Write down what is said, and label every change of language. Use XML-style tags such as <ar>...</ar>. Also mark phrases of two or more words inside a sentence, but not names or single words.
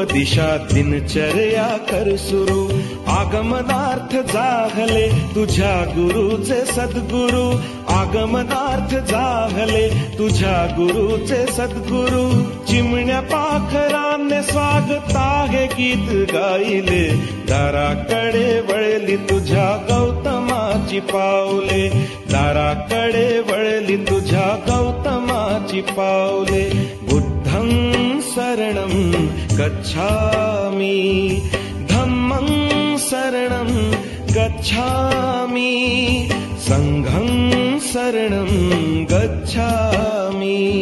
<mr>दिशा दिनचर्या कर सुरू, आगमनार्थ जागले तुझ्या गुरुचे सद्गुरु, आगमनार्थ जागले तुझ्या गुरुचे सद्गुरु, चिमण्या पाखरांनी स्वागत आहे गीत गायले, दाराकडे वळली तुझ्या गौतमाची पाऊले, दाराकडे वळली तुझ्या गौतमाची पाऊले.</mr> <pi>बुद्धं शरणं गच्छामि, धम्मं शरणं गच्छामि, संघं शरणं गच्छामि.</pi>